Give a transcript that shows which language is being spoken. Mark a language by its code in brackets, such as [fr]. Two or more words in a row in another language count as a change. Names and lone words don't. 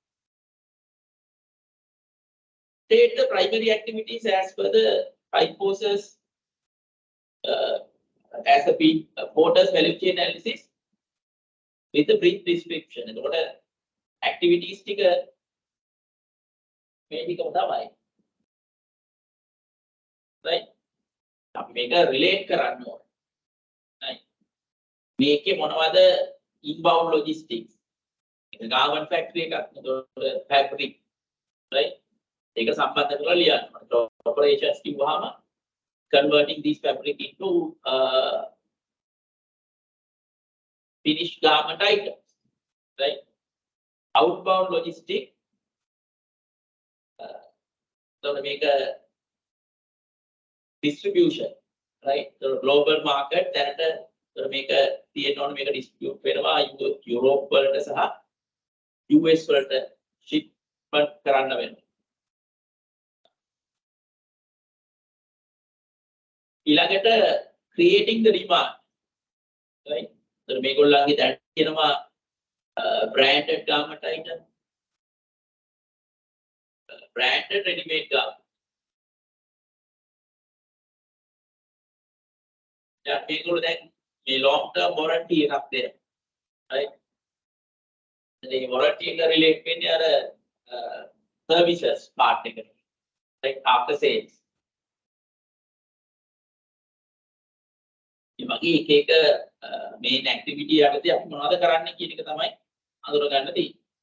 [en] State the primary activities as per the 5 courses as a Porter's value chain analysis with a brief description. And what activities sticker [si] මේ ටිකම තමයි. Right? අපි මේක relate කරන්න ඕනේ. [en] Right? [si] මේකේ මොනවද [en] inbound logistics. [si] ඒක [en] garment factory [si] එකක් නේද fabric. Right? ඒක සම්බන්ධ කරලා ලියන්න ඕනේ. [en] Operations කිව්වහම converting these fabric into finished garment items. Right? Outbound logistics. So to make a distribution, right? The global market that to make a distribute wherever Europe [si] වලට සහ [en] US වලට shipment [si] කරන්න වෙනවා. [en] ඊළඟට creating the demand, right? [si] So මේගොල්ලන්ගේ දැන් කියනවා [en] branded garment item. Branded ready-made garment. Yeah, people then the long-term warranty [si] එකක් දෙනවා. [en] Right? The warranty එක relate [si] වෙන්නේ අර [en] services part එකට. Like after sales. [si] මේ වගේ එක එක main activity යටතේ අපි මොනවද කරන්න කියන එක තමයි අඳුර ගන්න තියෙන්නේ.